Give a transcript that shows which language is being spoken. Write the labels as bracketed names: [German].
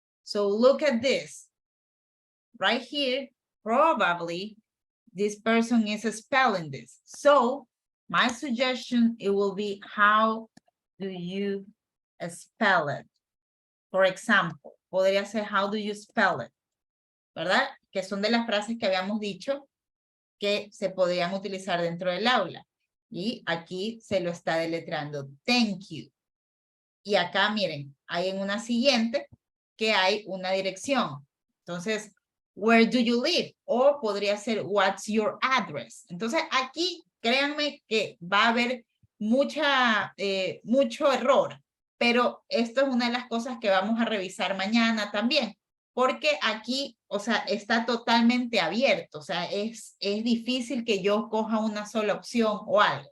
[English] So look at this. Right here, probably this person is spelling this. So my suggestion, it will be, how do you spell it? For example, [Spanish] podría ser, [English] how do you spell it? [Spanish] ¿Verdad? Que son de las frases que habíamos dicho que se podrían utilizar dentro del aula. Y aquí se lo está deletreando. [English] Thank you. [Spanish] Y acá, miren, hay en una siguiente que hay una dirección. Entonces, [English] where do you live? [Spanish] O podría ser, [English] what's your address? [Spanish] Entonces, aquí, créanme que va a haber mucho error. Pero esto es una de las cosas que vamos a revisar mañana también. Porque aquí, o sea, está totalmente abierto. O sea, es difícil que yo coja una sola opción o algo.